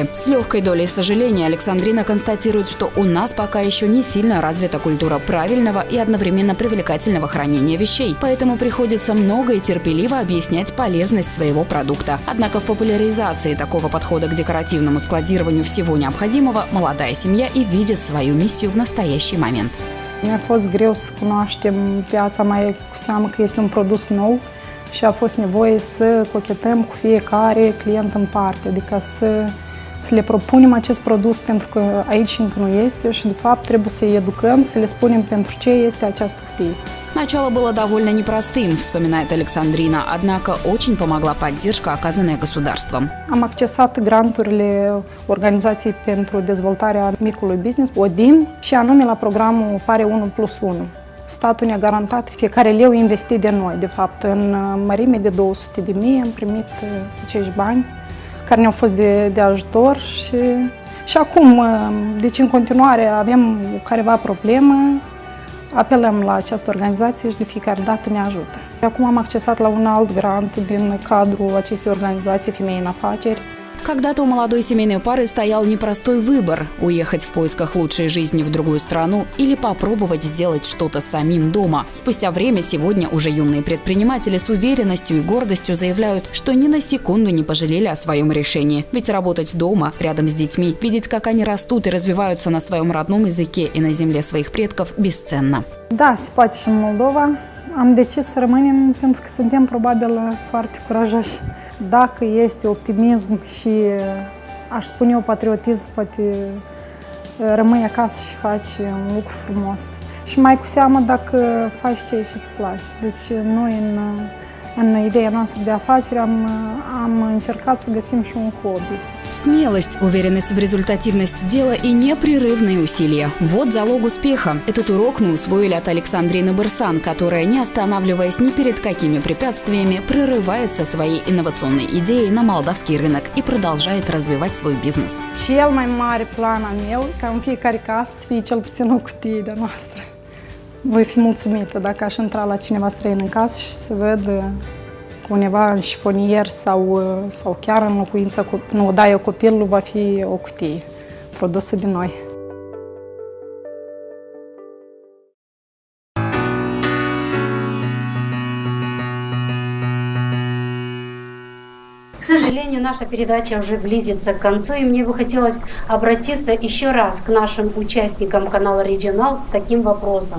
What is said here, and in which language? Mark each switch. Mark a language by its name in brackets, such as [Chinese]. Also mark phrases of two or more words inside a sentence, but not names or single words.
[Russian] С легкой долей сожаления Александрина констатирует, что у нас пока еще не сильно развита культура правильного и одновременно привлекательного хранения вещей, поэтому приходится много и терпеливо объяснять полезность своего продукта. Однако в популяризации такого подхода к декоративному складированию всего необходимого молодая семья и видит свою миссию в настоящий момент. [Romanian] Mi-a fost greu să cunoaștem piața, mai cu seamă că este un produs nou. Și a fost nevoie să cochetăm cu fiecare client în parte, adică să le propunem acest produs pentru că aici încă nu este și de fapt trebuie să-i educăm, să le spunem pentru ce este această cutie. [Russian] Начало было довольно непростым, вспоминает Александрина, однако очень помогла поддержка, оказанная государством. [Romanian] Am accesat granturile Organizației pentru Dezvoltarea Micului Business, ODIM, și anume la programul Pare 1+1. Statul ne-a garantat fiecare leu investit de noi, de fapt, în mărime de 200.000 am primit acești bani care ne-au fost de ajutor și acum, deci în continuare avem careva problemă, apelăm la această organizație și de fiecare dată ne ajută. Acum am accesat la un alt grant din cadrul acestei organizații Femei în Afaceri. [Russian] Когда-то у молодой семейной пары стоял непростой выбор – уехать в поисках лучшей жизни в другую страну или попробовать сделать что-то самим дома. Спустя время сегодня уже юные предприниматели с уверенностью и гордостью заявляют, что ни на секунду не пожалели о своем решении. Ведь работать дома, рядом с детьми, видеть, как они rastут и развиваются на своем родном языке и на земле своих предков, bесценно. [Romanian] Da, se poate și în Moldova. Am decis să rămânem pentru că suntem probabil foarte curajoși. Dacă este optimism și, aș spune eu, patriotism, poate rămâi acasă și faci un lucru frumos. Și mai cu seamă dacă faci ceea ce îți place. Deci noi în ideea noastră de afaceri am încercat să găsim și un hobby. [Russian] Смелость, уверенность в результативности дела и непрерывные усилия – вот залог успеха. Этот урок мы усвоили от Александрины Бырсан, которая, не останавливаясь ни перед какими препятствиями, прорывается своей инновационной идеей на молдавский рынок и продолжает развивать свой бизнес. [Romanian] Cel mai mare plan al meu ca în fiecare casă să fie cel puțin o cutie de noastră. Voi fi mulțumită dacă aș intra la cineva străin în casă și să văd undeva în șifonier sau chiar în locuința, în odaia copilului va fi o cutie produsă de noi. [Russian] К сожалению, наша передача уже близится к концу, и мне бы хотелось обратиться еще раз к нашим участникам канала Regional с таким вопросом.